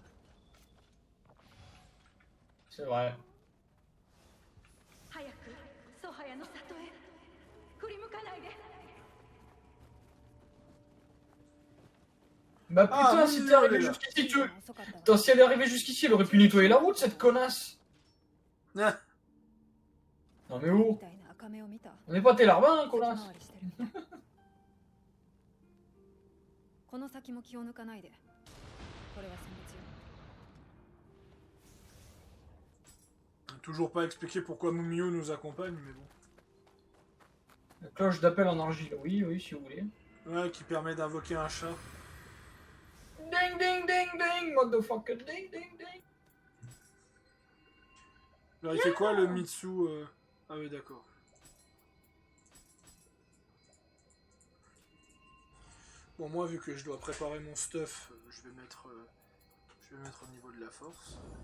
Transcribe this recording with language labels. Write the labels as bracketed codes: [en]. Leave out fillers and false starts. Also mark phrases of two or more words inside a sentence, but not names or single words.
[fr] C'est vrai. Bah putain, Ah, si oui, t'es arrivé là. jusqu'ici, tu... Putain, si elle est arrivée jusqu'ici, elle aurait pu nettoyer la route, cette connasse. Ah, Non mais oh, on n'est pas tes larbins, hein, connasse. [ja] この先も気を抜かないで。これは選別よ。 [fr] toujours pas expliqué pourquoi Mumio nous accompagne, mais bon. La cloche d'appel en argile, oui, oui, si vous voulez. Ouais, qui permet d'invoquer un chat. Ding ding ding ding, [en] motherfucker, [fr] ding ding ding. Alors, il fait quoi le Mitsu Ah oui, d'accord. Bon, moi, vu que je dois préparer mon stuff, je vais mettre au niveau de la force.